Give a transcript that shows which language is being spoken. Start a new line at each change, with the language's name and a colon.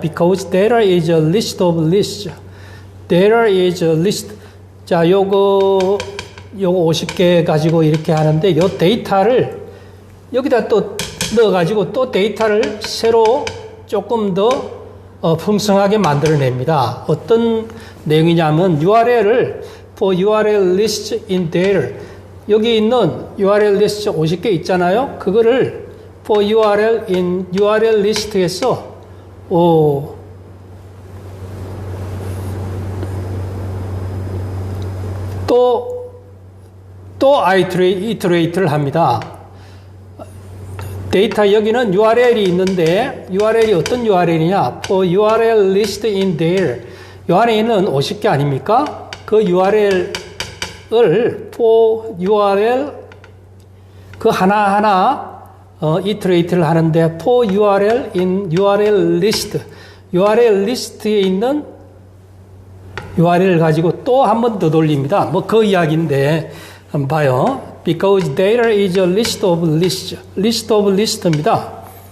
English: Because data is a list of lists. Data is a list.
Korean: 자, 요거 50개 가지고 이렇게 하는데, 요 데이터를 여기다 또 넣어가지고 또 데이터를 새로 조금 더 풍성하게 만들어냅니다. 어떤 내용이냐면,
English: URL을 for URL list in data.
Korean: 여기 있는 URL 리스트 50개 있잖아요. 그거를
English: for URL in URL
Korean: 리스트에서 또 iterate를 합니다. 데이터 여기는 URL이 있는데 URL이 어떤 URL이냐?
English: for URL list in there.
Korean: 이 안에 있는 50개 아닙니까? 그 URL을 for URL 그 하나하나 iterate를 하는데
English: for URL in URL list.
Korean: URL 리스트에 있는 URL을 가지고 또 한 번 더 돌립니다. 뭐 그 이야기인데 한번 봐요.
English: Because data is a list of lists. list of list입니다.